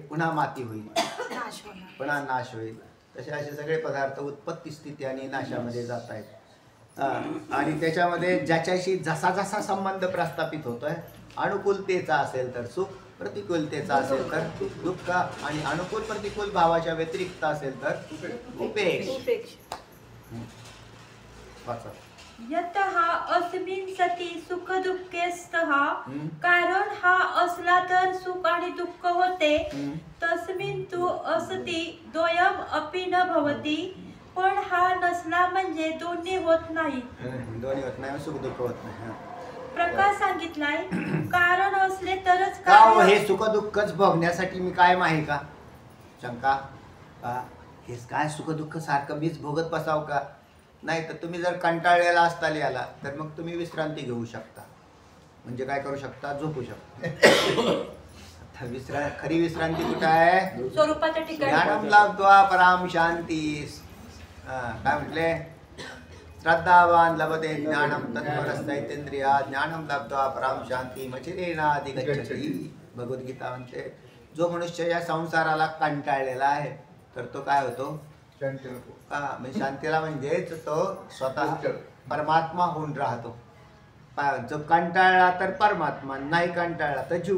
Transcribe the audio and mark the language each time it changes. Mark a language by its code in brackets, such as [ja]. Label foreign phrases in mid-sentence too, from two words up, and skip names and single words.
[mr] पुन्हा माती होईल, पुन्हा नाश होईल. तसे असे सगळे पदार्थ उत्पत्ती, स्थिती आणि नाशामध्ये जात आहेत. आणि त्याच्यामध्ये ज्याच्याशी जसा जसा संबंध प्रस्थापित होतोय, अनुकूलतेचा असेल तर सुख, प्रतिकूलतेचा असेल तर दुःख, आणि अनुकूल प्रतिकूल भावाच्या व्यतिरिक्त असेल तर उपेक्ष. [sa] यतः अस्मिन् सती सुख दुःखेस्तः, [mr] कारण हा असला तर सुख आणि दुःख होते. [sa] तस्मिन् तु असती द्वयम् अपि न भवति, [mr] पण हा नसला म्हणजे दोन्ही होत नाही. दोन्ही होत नाही, सुख दुःख होत नाही. प्रकार सांगितलाय, कारण असले तरच का हे सुख दुःखच भोगण्यासाठी मी कायम आहे का? शंका, हेच काय सुख दुःख सारखं मीच भोगत बसाव का? नाही तर तुम्ही जर कंटाळलेला असताल याला, तर मग तुम्ही विश्रांती घेऊ शकता. म्हणजे काय करू शकता? झोपू शकता. खरी विश्रांती कुठं आहे? स्वरूपाच्या ठिकाणी. [sa] ज्ञानम लब्ध्वा पराम शांतीस. [mr] काय म्हटले? [sa] श्रद्धावान लभते ज्ञानम तत्परस्तैतेंद्रिया ज्ञानम लब्ध्वा पराम शांती मचिरेणाधिगच्छति. [mr] भगवद्गीता म्हणते, जो मनुष्य या संसाराला कंटाळलेला आहे तर तो काय होतो? म्हणजे शांतीला म्हणजेच तो स्वतः परमात्मा होऊन राहतो. जो कंटाळला तर परमात्मा, नाही कंटाळला तर जीव.